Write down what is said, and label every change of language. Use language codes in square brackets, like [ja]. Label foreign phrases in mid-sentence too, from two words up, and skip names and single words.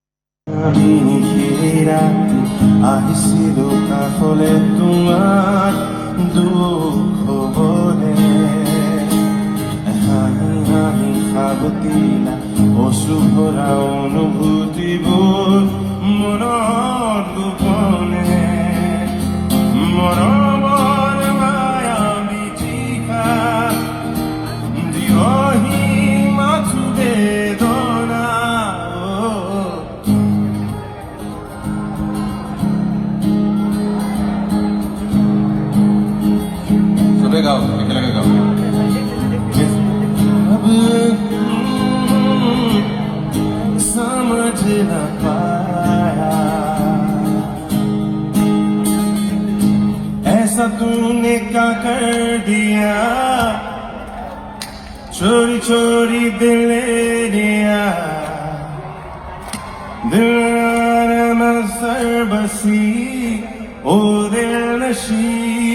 [as] আহিছিলো কাষলে তোমাৰ দুখ হবলে, হাঁহি হাঁহি সাবতিলা অশ্ৰু ভৰা অনুভূতিবোৰ মনত গোপনে, মৰমৰ মায়াবী তীখা দিয়হি মাথো বেদনা। চবে গাও, একেলগে গাও। [hi] समझ न पाया ऐसा तूने क्या कर दिया, चोरी चोरी दिल ले लिया, दिल में सर बसी ओ दिल नशी